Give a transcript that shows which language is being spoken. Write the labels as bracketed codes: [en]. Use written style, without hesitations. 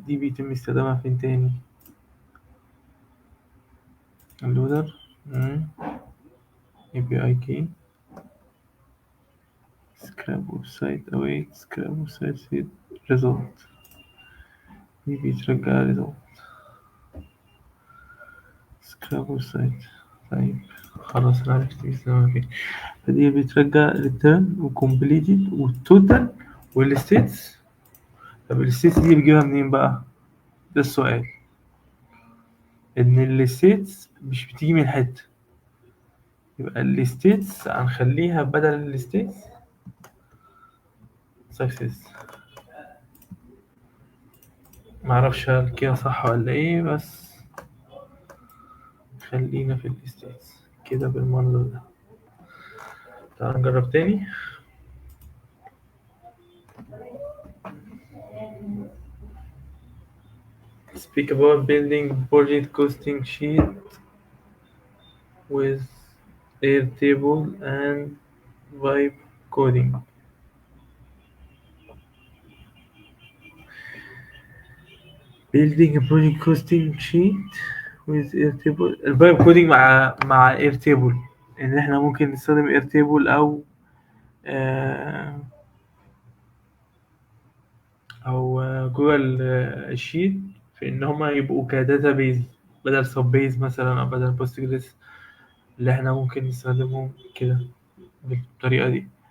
[ar] دي بيتم استخدامها فين تاني؟ [en] اللودر API key scrap website await scrap website set result. دي بيترجع result scrap website. [ar] طيب خلاص انا عرفت بيستخدمها فين. فدي بترجع return وcompleted والtotal والstates. طب الstates دي بتجيبها منين بقى؟ ده السؤال. ان الstates مش بتيجي من حتة. يبقى الستيتس هنخليها بدل الستيتس سكسس. معرفش هل كده صح ولا ايه بس خلينا في الستيتس كده بالمنظر ده. تعال نجرب تاني. [en] speak about building project costing sheet with Airtable and vibe coding. building a project costing sheet with Airtable. [ar] الفايب كودينج مع Airtable، ان احنا ممكن نستخدم Airtable آه، او جوجل شيت في ان هما يبقوا كداتا بيز بدل سب بيز مثلا او بدل بوستجريس، اللي احنا ممكن نستخدمهم كده بالطريقة دي.